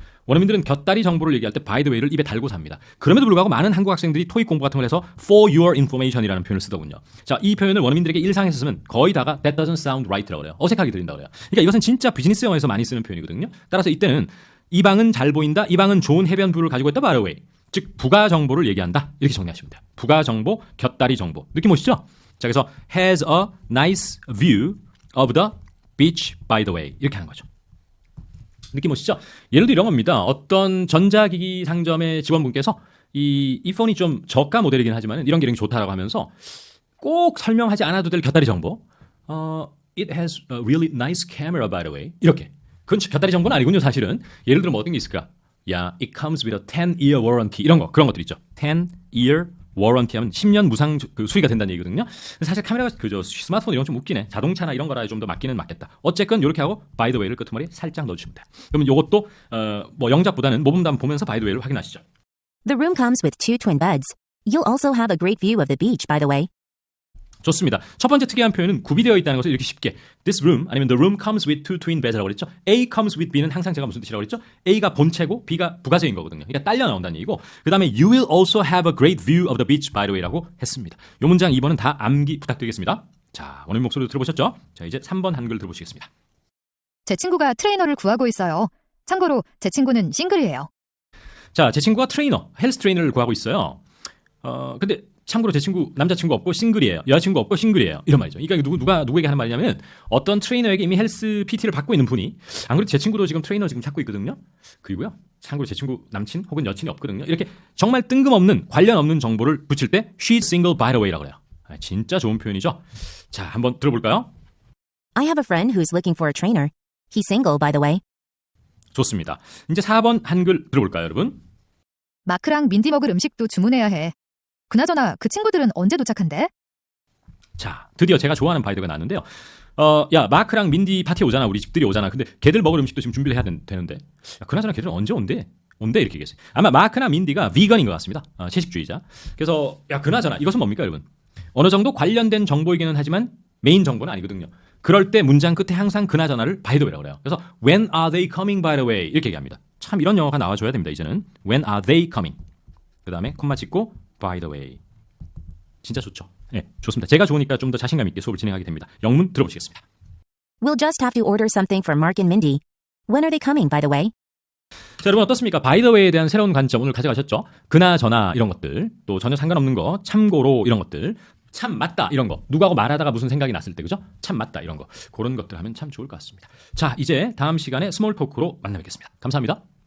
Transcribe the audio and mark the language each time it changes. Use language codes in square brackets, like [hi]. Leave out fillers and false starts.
[ko] 원어민들은 곁다리 정보를 얘기할 때 by the way를 입에 달고 삽니다. 그럼에도 불구하고 많은 한국 학생들이 토익 공부 같은 걸 해서 for your information이라는 표현을 쓰더군요. 자, 이 표현을 원어민들에게 일상에서 쓰면 거의 다가 [en] that doesn't sound right [ko] 라고 그래요. 어색하게 들린다고 그래요. 그러니까 이것은 진짜 비즈니스 영어에서 많이 쓰는 표현이거든요. 따라서 이때는 이 방은 잘 보인다. 이 방은 좋은 해변 뷰를 가지고 있다. by the way. 즉 부가 정보를 얘기한다. 이렇게 정리하시면 돼요. 부가 정보, 곁다리 정보. 느낌 오시죠? 자, 그래서 [en] has a nice view of the beach by the way. [ko] 이렇게 하는 거죠. 느낌 오시죠? 예를 들어 이런 겁니다. 어떤 전자기기 상점의 직원분께서 이 폰이 좀 저가 모델이긴 하지만 이런 기능이 좋다라고 하면서 꼭 설명하지 않아도 될 곁다리 정보. [en] It has a really nice camera by the way. [ko] 이렇게. 그건 곁다리 정보는 아니군요, 사실은. 예를 들어 뭐 어떤 게 있을까? 야, [en] it comes with a 10-year warranty. [ko] 이런 거, 그런 것들 있죠. 10-year warranty 하면 10년 무상 수리가 된다는 얘기거든요. 사실 카메라가 스마트폰 이런 건 좀 웃기네. 자동차나 이런 거라 좀 더 맞기는 맞겠다. 어쨌건 이렇게 하고 by the way를 끝머리에 살짝 넣어주시면 돼요. 그러면 이것도 뭐 영작보다는 모범담 보면서 by the way를 확인하시죠. [en] The room comes with 2 twin beds. You'll also have a great view of the beach, by the way. [ko] 좋습니다. 첫 번째 특이한 표현은 구비되어 있다는 것을 이렇게 쉽게 this room 아니면 [en] the room comes with 2 twin beds [ko] 라고 그랬죠. A comes with B는 항상 제가 무슨 뜻이라고 그랬죠? A가 본체고 B가 부가적인 거거든요. 그러니까 딸려 나온다는 얘기고 그 다음에 [en] you will also have a great view of the beach by the way [ko] 라고 했습니다. 이 문장 2번은 다 암기 부탁드리겠습니다. 자, 원어민 목소리도 들어보셨죠? 자, 이제 3번 한글 들어보시겠습니다. 제 친구가 트레이너를 구하고 있어요. 참고로 제 친구는 싱글이에요. 자, 제 친구가 헬스 트레이너를 구하고 있어요. 근데 참고로 제 친구 남자친구 없고 싱글이에요. 여자친구 없고 싱글이에요. 이런 말이죠. 그러니까 누구에게 하는 말이냐면 어떤 트레이너에게 이미 헬스 PT를 받고 있는 분이 안 그래도 제 친구도 지금 트레이너 지금 찾고 있거든요. 그리고요. 참고로 제 친구 남친 혹은 여친이 없거든요. 이렇게 정말 뜬금없는 관련 없는 정보를 붙일 때 [en] she's single by the way [ko] 라고 해요. 진짜 좋은 표현이죠. 자, 한번 들어볼까요? [en] I have a friend who's looking for a trainer. He's single, by the way. [ko] 좋습니다. 이제 4번 한글 들어볼까요, 여러분? 마크랑 민디 먹을 음식도 주문해야 해. 그나저나 그 친구들은 언제 도착한대? 자, 드디어 제가 좋아하는 바이드가 나왔는데요. 야, 마크랑 민디 파티에 오잖아. 우리 집들이 오잖아. 근데 걔들 먹을 음식도 지금 준비를 해야 되는데. 야, 그나저나 걔들은 언제 온대? 이렇게 얘기했어요. 아마 마크나 민디가 비건인 것 같습니다. 채식주의자. 그래서 야, 그나저나 이것은 뭡니까, 여러분? 어느 정도 관련된 정보이기는 하지만 메인 정보는 아니거든요. 그럴 때 문장 끝에 항상 그나저나를 by the way라고 그래요. 그래서 [en] when are they coming by the way [ko] 이렇게 얘기합니다. 참 이런 영어가 나와줘야 됩니다. 이제는 [en] when are they coming [ko] 그 다음에 콤마 찍고 [en] by the way. [ko] 진짜 좋죠. 네, 좋습니다. 제가 좋으니까 좀 더 자신감 있게 수업을 진행하게 됩니다. 영문 들어보시겠습니다. [en] We'll just have to order something for Mark and Mindy. When are they coming, by the way? [ko] 자, 여러분 어떻습니까? by the way에 대한 새로운 관점 오늘 가져가셨죠? 그나저나 이런 것들, 또 전혀 상관없는 거, 참고로 이런 것들, 참 맞다 이런 거, 누구하고 말하다가 무슨 생각이 났을 때, 그죠? 참 맞다 이런 거, 그런 것들 하면 참 좋을 것 같습니다. 자, 이제 다음 시간에 스몰 토크로 만나 뵙겠습니다. 감사합니다.